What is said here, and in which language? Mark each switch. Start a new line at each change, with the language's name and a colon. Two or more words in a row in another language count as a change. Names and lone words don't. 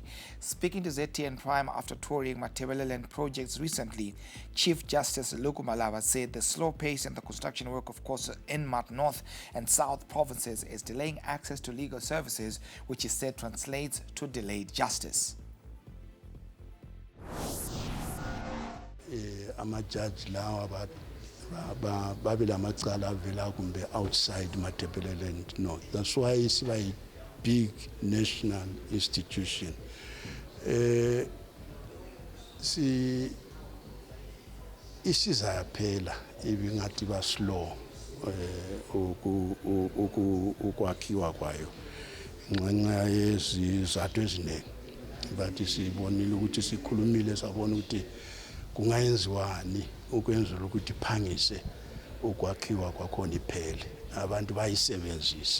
English: Speaking to ZTN Prime after touring Matebeleland projects recently, Chief Justice Luku Malava said the slow pace in the construction work of courts in Mat North and South provinces is delaying access to legal services, which he said translates to delayed justice.
North Ndebele: Ama-judge lawa babila amacala avela kumbe outside Matebeleland North.
English: That's why it's a big national institution.
North Ndebele: Isizayaphela ibingathi ba slow ukwakhiwa kwayo ngenxa yezizathu eziningi, but sibonile ukuthi sikhulumile sabona ukuthi kungayenziwani ukwenzela ukuthi phangise ukwakhiwa kwakhona iphele abantu bayisebenzise.